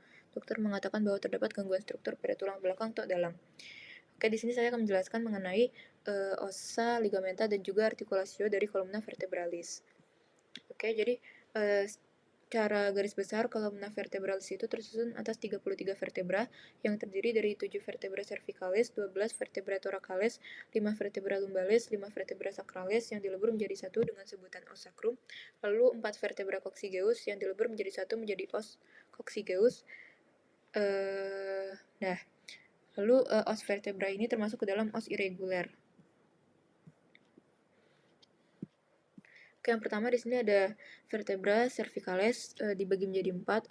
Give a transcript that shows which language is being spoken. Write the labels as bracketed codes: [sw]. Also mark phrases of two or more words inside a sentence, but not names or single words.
[id] Dokter mengatakan bahwa terdapat gangguan struktur pada tulang belakang Tok Dalang. Oke, di sini saya akan menjelaskan mengenai ossa, ligamenta, dan juga artikulasio dari [la] kolumna vertebralis. [id] Oke, jadi cara garis besar [la] kolumna vertebralis [id] itu tersusun atas 33 vertebra yang terdiri dari 7 [la] vertebra cervicalis, [id] 12 [la] vertebra thoracalis, [id] 5 [la] vertebra lumbalis, [id] 5 [la] vertebra sacralis [id] yang dilebur menjadi satu dengan sebutan [la] os sacrum, [id] lalu 4 [la] vertebra coccygeus [id] yang dilebur menjadi satu menjadi [la] os coccygeus. [id] Lalu [la] os vertebra [id] ini termasuk ke dalam [la] os irregular. [id] Oke, yang pertama di sini ada [la] vertebra cervicalis [id] dibagi menjadi 4.